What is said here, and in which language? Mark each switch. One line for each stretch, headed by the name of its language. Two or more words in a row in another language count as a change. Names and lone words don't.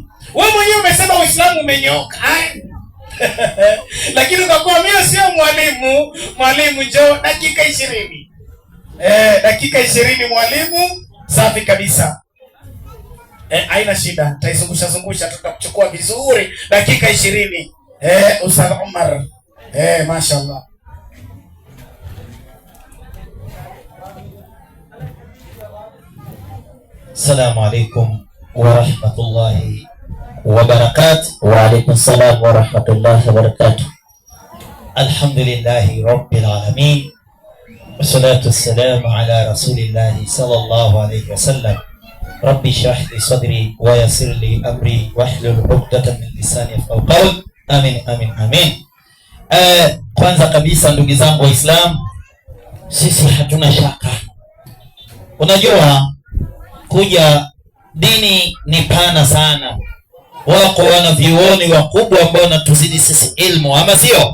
Swahili: Wewe mwenyewe umesema Uislamu umenyooka. Lakini kwa kuwa mimi sio mwalimu njoo dakika 20. Dakika 20 mwalimu, safi kabisa. Haina shida. Taizungusha tutakuchukua vizuri dakika 20. Ustadh Umar. Mashaallah.
Arabic: السلام عليكم ورحمة الله وبركاته. وعليكم السلام ورحمة الله وبركاته. الحمد لله رب العالمين. والصلاة والسلام على رسول الله صلى الله عليه وسلم. رب اشرح لي صدري ويسر لي أمري واحلل عقدة من لساني يفقهوا قولي. آمين آمين آمين.
Swahili: Kwanza kabisa ndugu zangu Waislamu, sisi hatuna shaka. Unajua kuja dini ni pana sana. Wako wanavyuoni wakubwa ambao wanatuzidi sisi ilmu, ama sio?